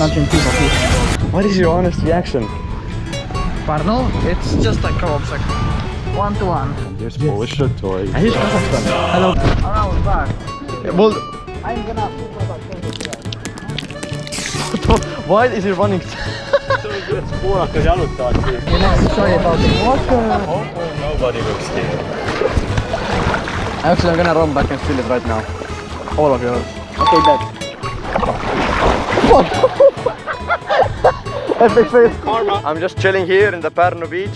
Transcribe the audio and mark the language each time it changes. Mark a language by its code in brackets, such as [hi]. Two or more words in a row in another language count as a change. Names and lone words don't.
[en] What is your honest reaction? Pardon? It's just a co-op like 1-to-1. Here's PolishTortoise. And here's Kazakhstan. Hello. Around back. Well, I'm gonna super back. why is he running? [et] Puurakas jalutavad siin. [en] Sorry about it. Nobody looks here. Actually, I'm gonna run back and steal it right now. All of yours. Okay, bet. Epic face. Karma. I'm just chilling here in the Pärnu beach.